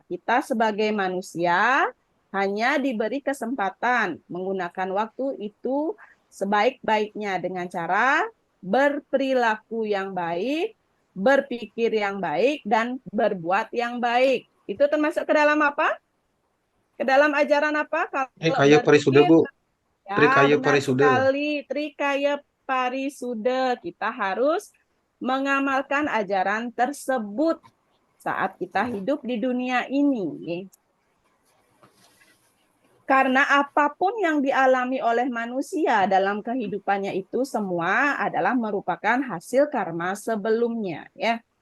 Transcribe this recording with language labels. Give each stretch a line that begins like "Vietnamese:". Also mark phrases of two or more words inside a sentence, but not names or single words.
Indonesian: Kita sebagai manusia hanya diberi kesempatan menggunakan waktu itu sebaik-baiknya dengan cara berperilaku yang baik, berpikir yang baik, dan berbuat yang baik. Itu termasuk ke dalam apa? Ke dalam ajaran apa? Kalau Kaya parisuda, Bu. ya, Trikaya benar parisuda. sekali. Trikaya parisuda. Kita harus mengamalkan ajaran tersebut saat kita hidup di dunia ini. Karena apapun yang dialami oleh manusia dalam kehidupannya itu semua adalah merupakan hasil karma sebelumnya, ya.